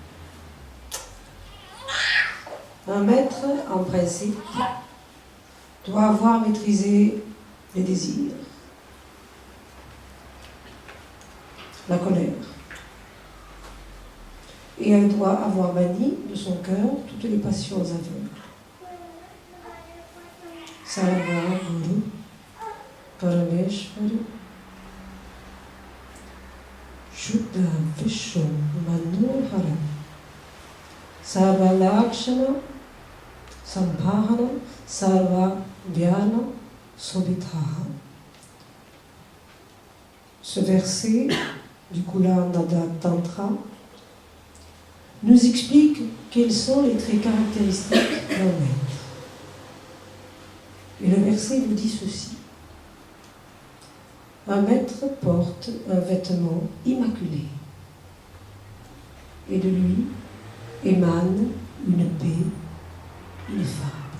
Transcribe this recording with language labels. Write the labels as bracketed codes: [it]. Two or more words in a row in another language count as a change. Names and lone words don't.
[fr] Un maître, en principe, doit avoir maîtrisé les désirs, la colère, et elle doit avoir banni de son cœur toutes les passions aveugles. [sa] Sarva Guru Parameshwari Shuddha Vishnu Manohara Sarva Lakshana Sambhahana Sarva Vyana Sobitaha. [fr] Ce verset du Kulandada Tantra nous explique quels sont les traits caractéristiques d'un maître. Et le verset nous dit ceci. Un maître porte un vêtement immaculé et de lui émane une paix ineffable.